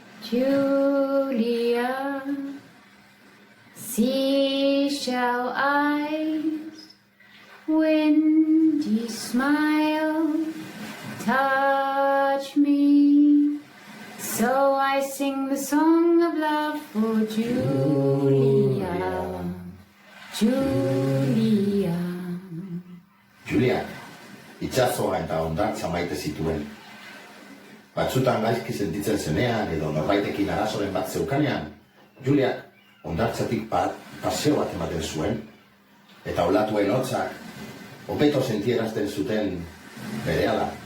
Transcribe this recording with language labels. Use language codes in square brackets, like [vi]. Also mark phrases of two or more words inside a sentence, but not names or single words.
[en] Julia, seashell eyes, windy smile, touch me. So I sing the song of love for Julia, Julia. Julia, [eu] itsasoa eta hondartza maite zituen. Batzutan gaizki sentitzen zenean edo norbaitekin arazoren bat zeukanean, Juliak hondartzatik paseo bat ematen zuen, eta olatuen hotzak hobeto sentierazten zuten berehala.